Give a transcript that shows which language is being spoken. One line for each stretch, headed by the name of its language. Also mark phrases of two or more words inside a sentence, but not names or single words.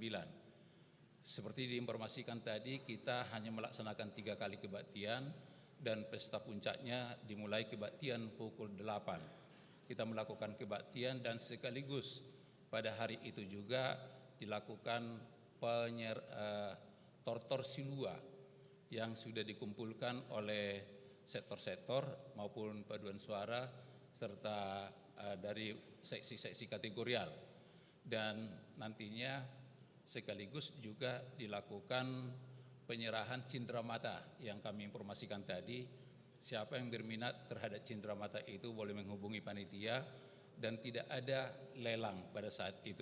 Indonesian: Seperti diinformasikan tadi, kita hanya melaksanakan 3 kali kebaktian dan pesta puncaknya dimulai kebaktian pukul 8. Kita melakukan kebaktian dan sekaligus pada hari itu juga dilakukan tortor silua yang sudah dikumpulkan oleh sektor-sektor maupun paduan suara serta dari seksi-seksi kategorial. Dan nantinya sekaligus juga dilakukan penyerahan cindramata yang kami informasikan tadi. Siapa yang berminat terhadap cindramata itu boleh menghubungi panitia dan tidak ada lelang pada saat itu.